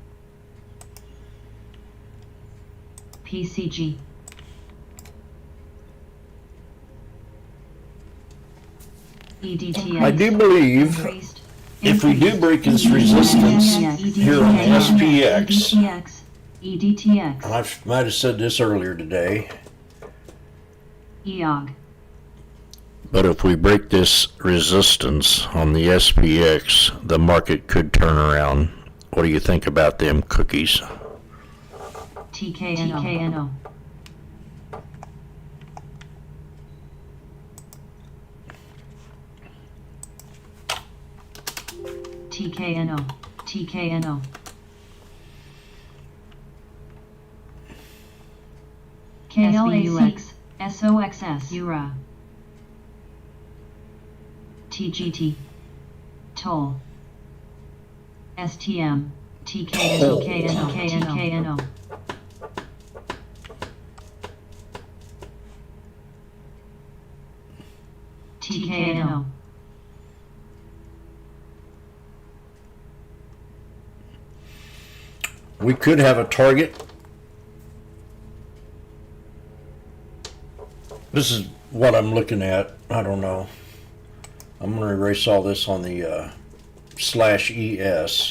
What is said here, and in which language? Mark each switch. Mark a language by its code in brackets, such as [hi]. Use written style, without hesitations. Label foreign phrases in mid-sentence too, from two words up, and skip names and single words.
[en] PCG. EDTX. I do believe Increased. if we do break this resistance here on the SPX, EDTX. EDTX. and I might have said this earlier today, EOG. but if we break this resistance on the SPX, the market could turn around What do you think about them cookies? TKNO. TKNO. KLAX, SOXS, URA. TGT, Toll. STM, TKNO. TKNO. We could have a target. This is what I'm looking at. I don't know. I'm going to erase all this on the /ES.